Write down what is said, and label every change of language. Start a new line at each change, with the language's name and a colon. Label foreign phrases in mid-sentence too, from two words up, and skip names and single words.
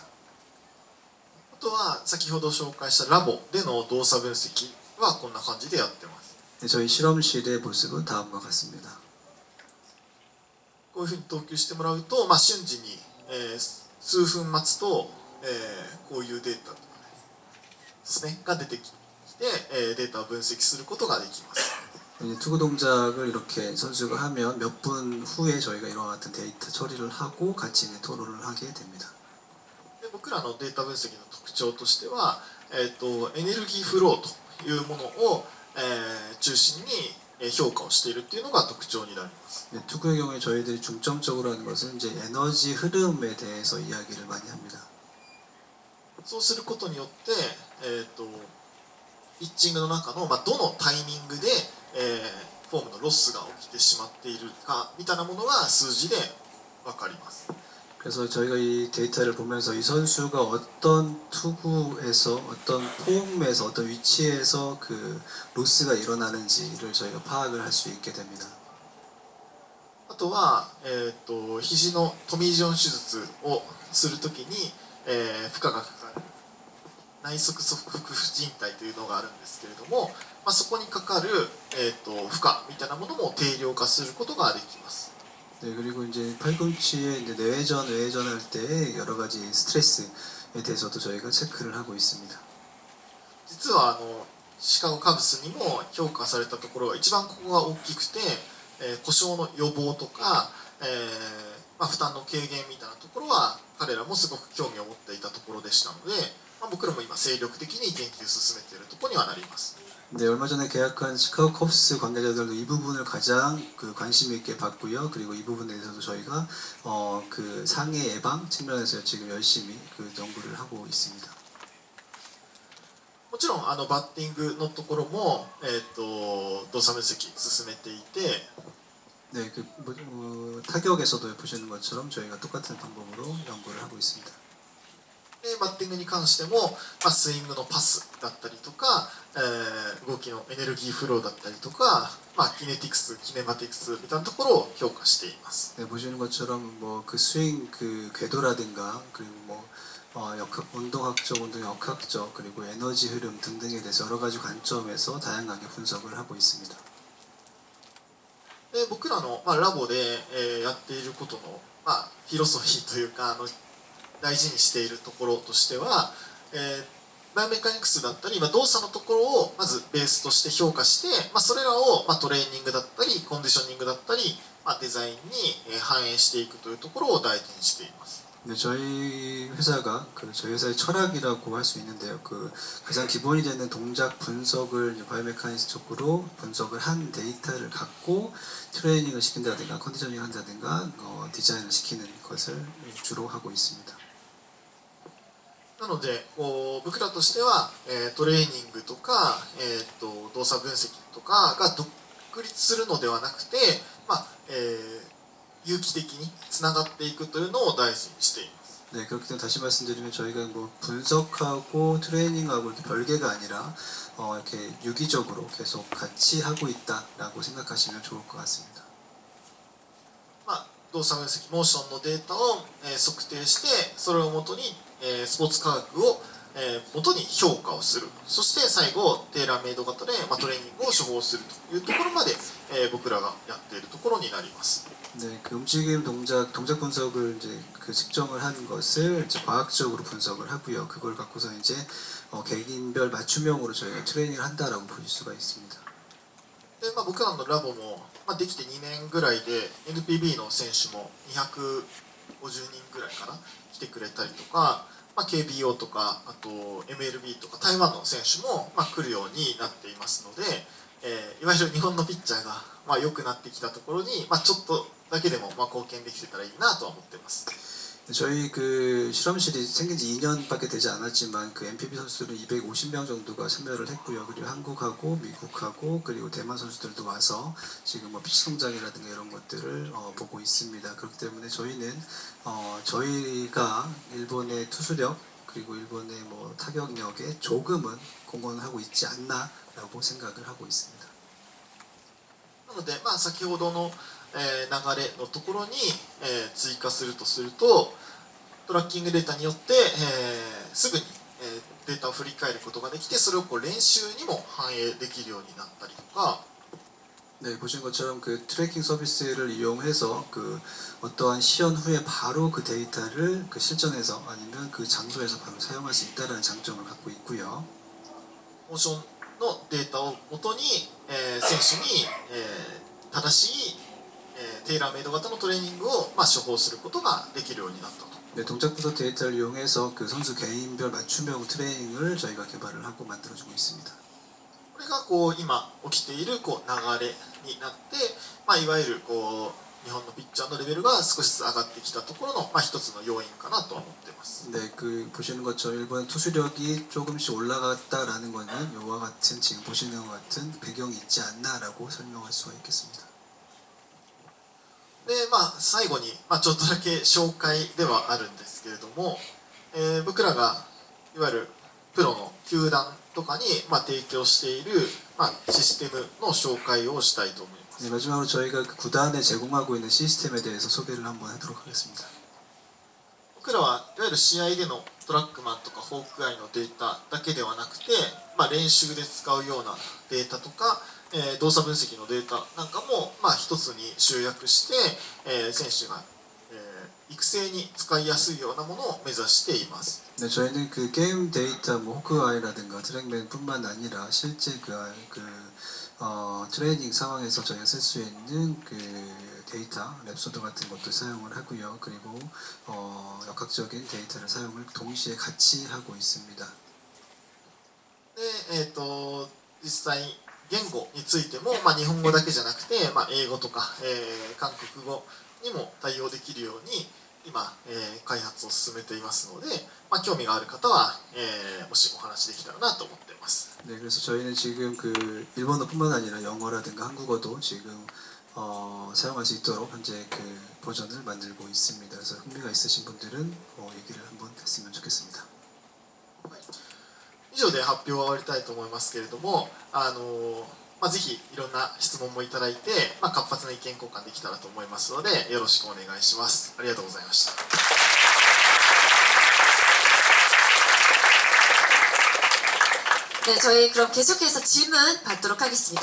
Japanese: あとは先ほど紹介したラボでの動作分析はこんな感じでやってます。
Korean: 네, 저희 실험실의 모습은 다음과 같습니다.
Japanese: こういうふうに投球してもらうと、瞬時に、数分待つと、こういうデータとかですねが出てきて、データを分析することができます。
Korean: 투구 동작을 이렇게 선수가 하면 몇 분 후에 저희가 이와 같은 데이터 처리를 하고 같이 이제 토론을 하게 됩니다.
Japanese: で僕らのデータ分析の特徴としては、エネルギーフローというものを、中心に評価をしているっていうのが特徴になります。
Korean: 네, 투구의 경우에 저희들이 중점적으로 하는 것은 이제 에너지 흐름에 대해서 이야기를 많이 합니다.
Japanese: そうすることによって、ピッチングの中の、どのタイミングで、フォームのロスが起きてしまっているかみたいなものが数字で分かります。
Korean: 그래서 저희가 이 데이터를 보면서 이 선수가 어떤 투구에서 어떤 폼에서 어떤 위치에서 그 로스가 일어나는지를 저희가 파악을 할 수 있게 됩니다.
Japanese: あとは、肘のトミー・ジョン手術をするときに、負荷がかかる内側側副靭帯というのがあるんですけれども、そこにかかる、負荷みたいなものも定量化することができます。
Korean: 네, 그리고 이제 팔꿈치에 이제 외전할 때 여러 가지 스트레스에 대해서도 저희가 체크를 하고 있습니다.
Japanese: 実はシカゴカブスにも評価されたところ一番ここが大きくて、故障の予防とか、負担の軽減みたいなところは彼らもすごく興味を持っていたところでしたので、僕らも今精力的に研究を進めているところにはなります。
Korean: 네, 얼마 전에 계약한 시카고 컵스 관계자들도 이 부분을 가장 그 관심 있게 봤고요. 그리고 이 부분에 대해서도 저희가 그 상해 예방 측면에서 지금 열심히 그 연구를 하고 있습니다.
Japanese: もちろんバッティングのところも、動作分析進めていて、
Korean: 네, 타격에서도 보시는 것처럼 저희가 똑같은 방법으로 연구를 하고 있습니다.
Japanese: でバッティングに関しても、スイングのパスだったりとか、動きのエネルギーフローだったりとか、キネティクス、キネマティクスみたいなところを評価しています。
Korean: 네, 보시는 것처럼 뭐 그 스윙 그 궤도라든가 그리고 운동학적, 운동 역학적 그리고 에너지 흐름 등등에 대해서 여러 가지 관점에서 다양하게 분석을 하고 있습니다.
Japanese: で僕らの、ラボで、やっていることの、フィロソフィーというか大事にしているところとしては、バイオメカニクスだったり、動作のところをまずベースとして評価して、それらを、トレーニングだったりコンディショニングだったり、デザインに反映していくというところを大事にしています。
Korean: 네, 저희 회사가 저희 회사의 철학이라고 할 수 있는데요. 가장 기본이 되는 동작 분석을 바이오메카니क्스 쪽으로 분석을 한 데이터를 갖고 트레이닝을 시킨다든가 컨디셔닝을 한다든가 디자인을 시키는 것을 주로 하고 있습니다.
Japanese: なので僕らとしては、トレーニングとか、動作分析とかが独立するのではなくて、有機的につながっていくというのを大事にしています。
Korean: 네, 그렇기 때문에 다시 말씀드리면 저희가 뭐 분석하고 트레이닝하고 이렇게 별개가 아니라 이렇게 유기적으로 계속 같이 하고 있다라고 생각하시면 좋을 것 같습니다.
Japanese: 動作分析モーションのデータを、測定してそれをもとに、スポーツ科学を、もとに評価をする。そして最後テーラーメイド型で、トレーニングを処方するというところまで、僕らがやっているところになります。
Korean: 네, 그 움직임 동작 분석을 이제 그 측정을 한 것을 이제 과학적으로 분석을 하고요. 그걸 갖고서 이제 개인별 맞춤형으로 저희가 트레이닝을 한다라고 보실 수가 있습니다.
Japanese: で僕らのラボも、できて2年ぐらいで NPB の選手も200 50人ぐらいかな来てくれたりとか、まあ、KBO とかあと MLB とか台湾の選手も、まあ、来るようになっていますので、いわゆる日本のピッチャーが、まあ、良くなってきたところに、まあ、ちょっとだけでも、まあ、貢献できてたらいいなとは思っています。
Korean: 저희 그 실험실이 생긴 지 2년밖에 되지 않았지만 그 MPB 선수들은 250명 정도가 참여를 했고요. 그리고 한국하고 미국하고 그리고 대만 선수들도 와서 지금 뭐 피치 성장이라든가 이런 것들을 보고 있습니다. 그렇기 때문에 저희는 저희가 일본의 투수력 그리고 일본의 뭐 타격력에 조금은 공헌하고 있지 않나라고 생각을 하고 있습니다.
Japanese: なので、まあ、先ほどの、流れのところに、追加するとするとトラッキングデータによって、すぐに、データを振り返ることができてそれをこう練習にも反映できるようになったりとか
Korean: 네, 보신 것처럼 그 트래킹 서비스를 이용해서 그 어떠한 시연 후에 바로 그 데이터를 그 실전에서 아니면 그 장소에서 바로 사용할 수 있다는 장점을 갖고 있고요.
Japanese: モーションのデータをもとに、選手に、正しい、テイラーメイド型のトレーニングを、まあ、処方することができるようになったと。
Korean: 네, 동작 분석 데이터를 이용해서 그 선수 개인별 맞춤형 트레이닝을 저희가 개발을 하고 만들어주고 있습니다.
Japanese: これがこう今起きているこう流れになって、まあ、いわゆるこう日本のピッチャーのレベルが少しずつ上がってきたところの、まあ、一つの要因かなとは思っています。
Korean: 네, 그 보시는 것처럼 일본 투수력이 조금씩 올라갔다라는 거는 이와 같은 지금 보시는 것 같은 배경이 있지 않나라고 설명할 수가 있겠습니다.
Japanese: でまあ、最後に、まあ、ちょっとだけ紹介ではあるんですけれども、僕らがいわゆるプロの球団とかに、まあ、提供している、まあ、システムの紹介をしたいと思います。
Korean: 네, 마지막으로 저희가 그 구단에 제공하고 있는 시스템에 대해서 소개를 한번 하도록 하겠습니다.
Japanese: 僕らはいわゆる試合でのトラックマンとかホークアイのデータだけではなくて、まあ、練習で使うようなデータとか、動作分析のデータなんかも、まあ、一つに集約して、選手が、育成に使いやすいようなものを目指しています。
Korean: 네, 저희는 그 게임 데이터, 뭐 호크아이라든가 트랙맨뿐만 아니라 실제 트레이닝 상황에서 저희가 쓸 수 있는 그 데이터, 랩소드 같은 것도 사용을 하고요. 그리고 역학적인 데이터를 사용을 동시에 같이 하고 있습니다.
Japanese: で、実際言語についても、まあ、日本語だけじゃなくて、まあ、英語とか、韓国語にも対応できるように今、開発を進めていますので、まあ、興味がある方は、もしお話できたらなと思っています。
Korean: 네, 그래서 저희는 지금 그 일본어뿐만 아니라 영어라든가 한국어도 지금 사용할 수 있도록 현재 그 버전을 만들고 있습니다. 그래서 흥미가 있으신 분들은 얘기를 한번 했으면 좋겠습니다.
Japanese: 以上で発表は終わりたいと思いますけれども、まあ、ぜひいろんな質問もいただいて、まあ、活発な意見交換できたらと思いますのでよろしくお願いします。ありがとうございました。
Korean: 네, 저희 그럼 계속해서 질문 받도록 하겠습니다.